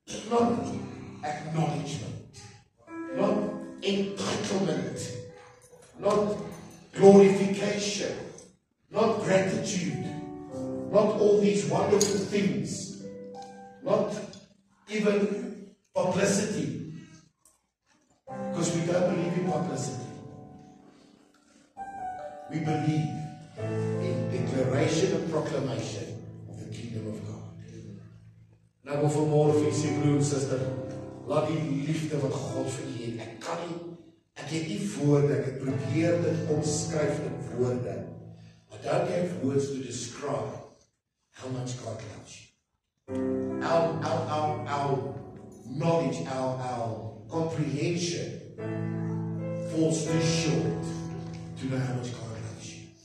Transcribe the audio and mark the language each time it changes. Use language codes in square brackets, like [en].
[en] Not acknowledgement, not entitlement, not glorification, not gratitude, not all these wonderful things, not even publicity, because we don't believe in publicity. We believe in declaration and proclamation of the kingdom of God. [af] Nou wil vanmôre vir sy broer en suster, laat die liefde wat God vir u het. Ek het nie woorde, ek het probeer dit omskryf in woorde. [en] I don't have words to describe how much God loves you. Our knowledge, our comprehension falls too short to know how much God loves you.